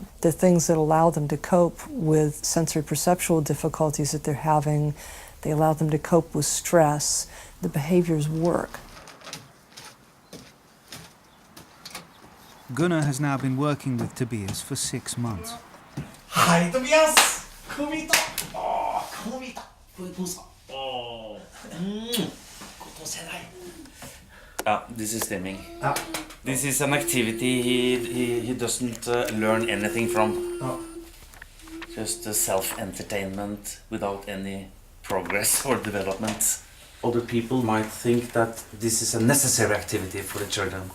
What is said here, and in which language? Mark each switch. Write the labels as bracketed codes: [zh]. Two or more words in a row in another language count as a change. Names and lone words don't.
[en] They're things that allow them to cope with sensory perceptual difficulties that they're having. They allow them to cope with stress. The behaviors work. Gunnar has now been working with Tobias for 6 months. [no] Hei, Tobias! Kom hit, da! Kom hit, da! Få en kos, da. Godt å se deg. [en] This is stimming. This is an activity he doesn't learn anything from. Just self-entertainment without any progress or development. Other people might think that this is a necessary activity for the children.